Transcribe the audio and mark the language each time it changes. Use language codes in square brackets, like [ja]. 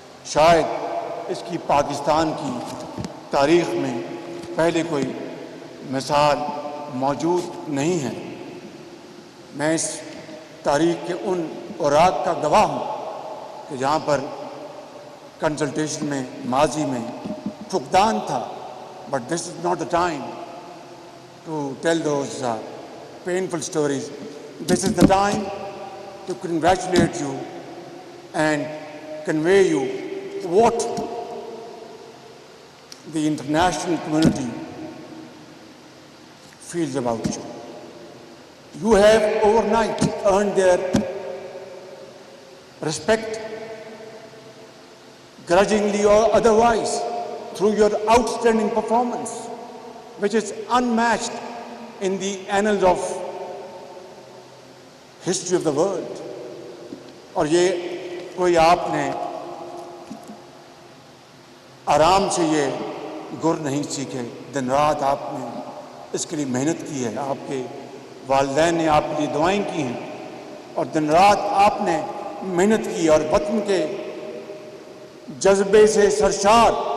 [ur] شاید اس کی پاکستان کی تاریخ میں پہلے کوئی مثال موجود نہیں ہے۔ میں اس تاریخ کے ان اوراق کا گواہ ہوں کہ جہاں پر کنسلٹیشن میں ماضی میں فقدان تھا، [en] But this is not the time to tell those painful stories. This is the time to congratulate you and convey you what the international community feels about you. You have overnight earned their respect, grudgingly or otherwise, through your outstanding performance, which is unmatched in the annals of history of the world. [ur] اور یہ کوئی آپ نے آرام سے یہ گر نہیں سیکھے، دن رات آپ نے اس کے لیے محنت کی ہے، آپ کے والدین نے آپ کے لیے دعائیں کی ہیں، اور دن رات آپ نے محنت کی، اور وطن کے جذبے سے سرشار